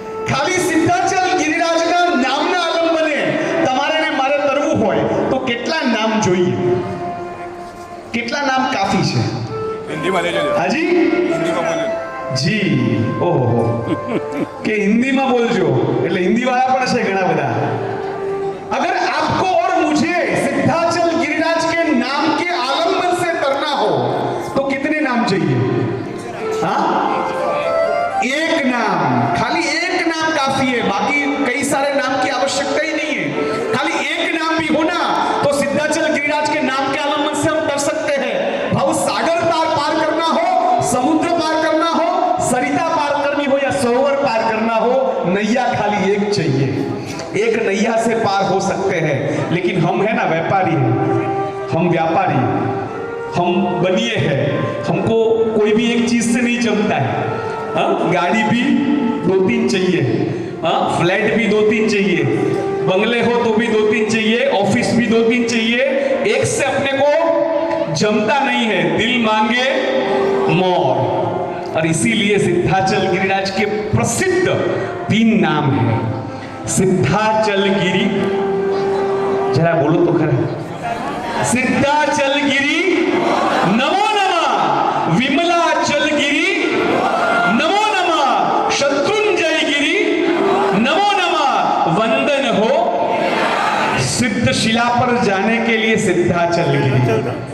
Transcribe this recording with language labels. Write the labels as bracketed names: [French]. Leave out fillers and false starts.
[Gujarati] ખાલી સિદ્ધાચલ ગિરિરાજના નામના આલંબને તમારે ને મારે તરવું હોય તો કેટલા નામ જોઈએ? કેટલા નામ કાફી છે? हिंदीમાં લેજો. હાજી, हिंदीમાં બોલો. જી, ઓહો, કે हिंदीમાં બોલજો. એટલે हिंदी વાળા પણ છે ઘણા બધા. [Hindi] अगर आपको और मुझे सिद्धाचल गिरिराज के नाम के आलंबन से तरना हो तो कितने नाम चाहिए? हाँ, एक नाम, खाली एक नाम काफी है. बाकी कई सारे नाम की आवश्यकता ही नहीं है. खाली एक नाम भी हो ना तो सिद्धाचल गिरिराज के नाम के आलंबन से हम तर सकते हैं. भाव सागर पार करना हो, समुद्र पार करना हो, सरिता पार करनी हो या सरोवर पार करना हो, नैया खाली एक चाहिए. एक नैया से पार हो सकते हैं. लेकिन हम है ना व्यापारी हैं, हम व्यापारी, हम बनिए हैं. हमको कोई भी एक चीज से नहीं जमता है. हाँ, गाड़ी भी 2-3 चाहिए, हाँ, फ्लैट भी 2-3 चाहिए, बंगले हो तो भी 2-3 चाहिए, ऑफिस भी 2-3 चाहिए. एक से अपने को जमता नहीं है. दिल मांगे मोर. और इसीलिए सिद्धाचल गिरिराज के प्रसिद्ध 3 नाम हैं. सिद्धाचल गिरी, जरा बोलो तो खरा. सिद्धाचल गिरी नमो नमः, विमलाचल गिरी नमो नमः, शत्रुंजय गिरी नमो नमः. वंदन हो सिद्ध शिला पर जाने के लिए सिद्धाचल गिरी.